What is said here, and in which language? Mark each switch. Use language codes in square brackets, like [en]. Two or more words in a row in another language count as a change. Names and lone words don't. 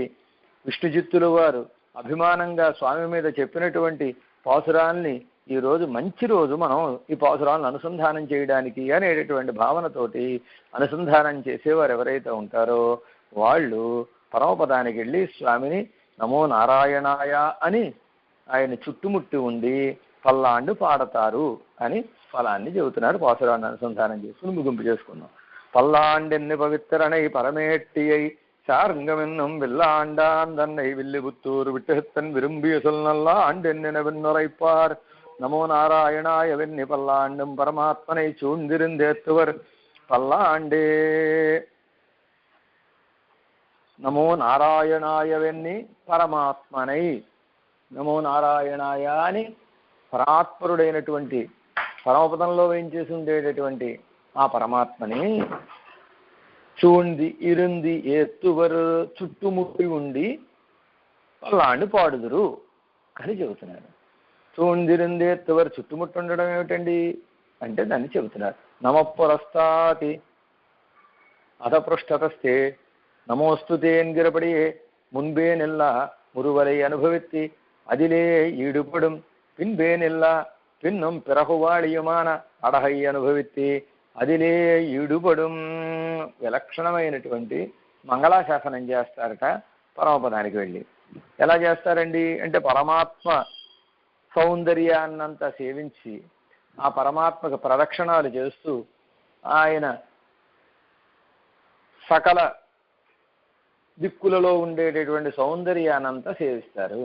[te] విష్ణుచిత్తుల వారు అభిమానంగా స్వామి మీద చెప్పినటువంటి పాసురాల్ని ఈరోజు మంచి రోజు మనం ఈ పాసురాలను అనుసంధానం చేయడానికి అనేటటువంటి భావనతోటి అనుసంధానం చేసేవారు ఎవరైతే ఉంటారో వాళ్ళు పరమపదానికి వెళ్ళి స్వామిని [sa] నమో నారాయణాయ [te] అని ఆయన చుట్టుముట్టి ఉండి పల్లాండు పాడతారు అని ఫలాన్ని చెబుతున్నారు. పాసురాన్ని అనుసంధానం చేసుకుని ముగింపు చేసుకున్నాం. [ta] பல்லாண்டென்னு பவித்திரனை பரமேட்டியை சார்ங்கமென்னும் வில்லாண்டான் தன்னை வில்லிபுத்தூர் விட்டுத்தன் விரும்பிய சொல் நல்லா ஆண்டென்னுரைப்பார். நமோ நாராயணாய வெண்ணி பல்லாண்டும் பரமாத்மனை சூழ்ந்திருந்தேத்துவர் பல்லாண்டே. [sa] నమో నారాయణాయ [ta] வெண்ணி பரமாத்மனை, [sa] నమో నారాయణాయ [te] అని పరాత్పరుడైనటువంటి పరమపదంలో వేయించేసి ఉండేటటువంటి ఆ పరమాత్మని [ta] சூழ்ந்து இருந்து ஏத்துவர் [te] చుట్టుముట్టి ఉండి పల్లాండి పాడుదురు అని చెబుతున్నారు. [ta] சூழ்ந்திருந்து ஏத்துவர் [te] చుట్టుముట్టి ఉండడం ఏమిటండి అంటే దాన్ని చెబుతున్నారు. [sa] నమఃపురస్తాతి అధపృష్ఠతస్తే [ta] நமோஸ்துதே என்கிறபடியே முன்பே நெல்லா முருவலை அனுபவித்து அதிலே ஈடுபடும் பின்பே நெல்லா பின்னும் பிறகுவாழியுமான அடஹை அனுபவித்து அதிலே ஈடுபடும். [te] విలక్షణమైనటువంటి మంగళాశాసనం చేస్తారట పరమపదానికి వెళ్ళి. ఎలా చేస్తారండి అంటే పరమాత్మ సౌందర్యాన్నంతా సేవించి ఆ పరమాత్మకు ప్రదక్షిణాలు చేస్తూ ఆయన సకల దిక్కులలో ఉండేటటువంటి సౌందర్యానంతా సేవిస్తారు.